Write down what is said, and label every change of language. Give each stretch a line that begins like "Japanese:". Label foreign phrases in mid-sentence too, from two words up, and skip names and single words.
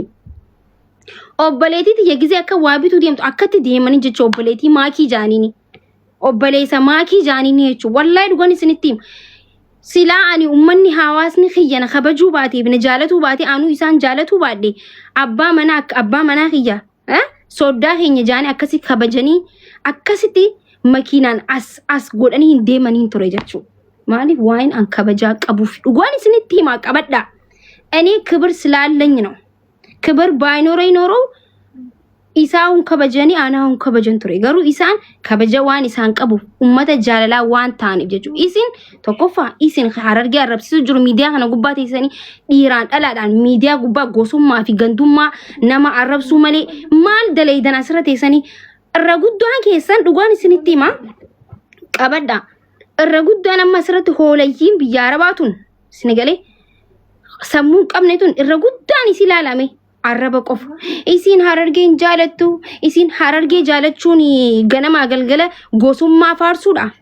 Oromo: obboleetiiti yegizee akka waabitu deemtu akkatti deemanii jecha obboleetii maakii jaaniini obboleessa maakii jaaniini jechuun wallaahi dhugaan isinitti sila ani ummanni hawaasni kiyya na kabajuu baatee bina jaalatuu baatee anu isaan jaalatuu baadhe abbaa manaa kiyya soddaa keenya jaanii akkasi kabajanii akkasitti makiinaan as godhanii hin deemanii ture jechuu maaliif waan an kabajaa qabuuf dhugaan isinitti himaa qabadha
Amharic: እኔ ክብር ስላለኝ ነው ክብር ባይኖረኝ ኖሮ
Oromo: isaan kabajani anaan kabajan ture garuu isaan kabaja waan isaan qabu ummata jaalalaa waan ta'aniif jechuudha isin tokkoffaa isin Harargee arrabsiisu jiru miidiyaa kana gubbaa teessanii dhiiraan dhalaadhaan miidiyaa gubbaa gosummaa fi gandummaa nama arrabsuu malee maal daleeydan asirra teessanii irra guddaan keessan dhugaan isinitti hima qabadha irra guddaan amma asirratti hoolayyiin biyya Arabaatun Senegalee sammuu qabneetun irra guddaan isi ilaalame arraba qof isin Harargeen jaalattu isin Harargee jaalachuun ganama galgala gosummaa faarsuudha